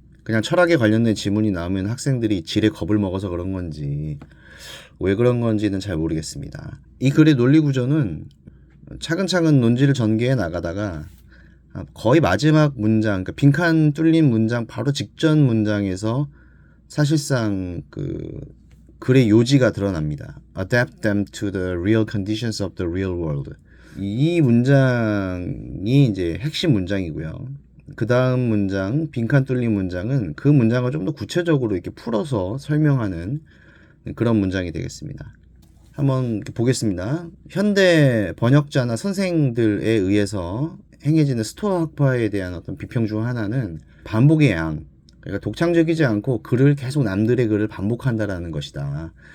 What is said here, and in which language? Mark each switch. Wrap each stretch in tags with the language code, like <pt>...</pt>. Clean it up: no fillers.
<ko>그냥 철학에 관련된 지문이 나오면 학생들이 지레 겁을 먹어서 그런 건지 왜 그런 건지는 잘 모르겠습니다. 이 글의 논리 구조는 차근차근 논지를 전개해 나가다가 거의 마지막 문장, 그러니까 빈칸 뚫린 문장 바로 직전 문장에서 사실상 그 글의 요지가 드러납니다.</ko> <en>Adapt them to the real conditions of the real world.</en> <ko>이 문장이 이제 핵심 문장이고요. 그 다음 문장, 빈칸 뚫린 문장은 그 문장을 좀 더 구체적으로 이렇게 풀어서 설명하는 그런 문장이 되겠습니다. 한번 보겠습니다. 현대 번역자나 선생들에 의해서 행해지는 스토아 학파에 대한 어떤 비평 중 하나는 반복의 양, 그러니까 독창적이지 않고 글을 계속 남들의 글을 반복한다라는 것이다.</ko>